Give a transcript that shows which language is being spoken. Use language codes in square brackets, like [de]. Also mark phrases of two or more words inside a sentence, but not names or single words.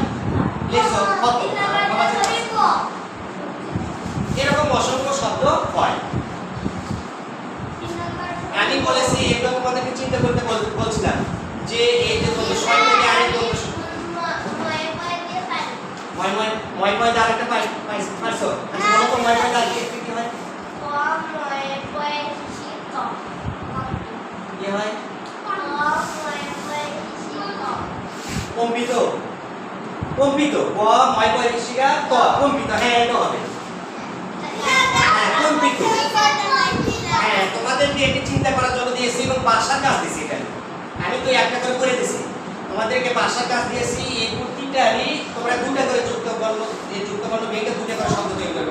[bn] লেখো ক্ষত, এরকম অসংখ্য শব্দ হয়। আমি বলেছি এগুলো তোমাদেরকে চিন্তা করতে বলছিলাম যে এই যে তোমরা ছয় থেকে আরেক ময় ময় ময় ময় দা আরেকটা পাইছো। আচ্ছা বলো তো ময় ময় দা কি হয়? কি হয়? কম্পিত, কম্পিত। ক ময় ময় শিখা ক কম্পিত, হ্যাঁ এটা হবে। হ্যাঁ কম্পিত। হ্যাঁ তোমাদেরকে এটি চিন্তা করার জন্য দিয়েছি এবং ভাষার কাজ দিয়েছি। এখানে আমি তো একটা করে করে দিয়েছি, তোমাদেরকে ভাষার কাজ দিয়েছি। এই প্রতিটারই তোমরা দুটো করে যুক্ত বর্ণ, এই যুক্ত বর্ণ ভেঙে দুটো করে শব্দ তৈরি করবে।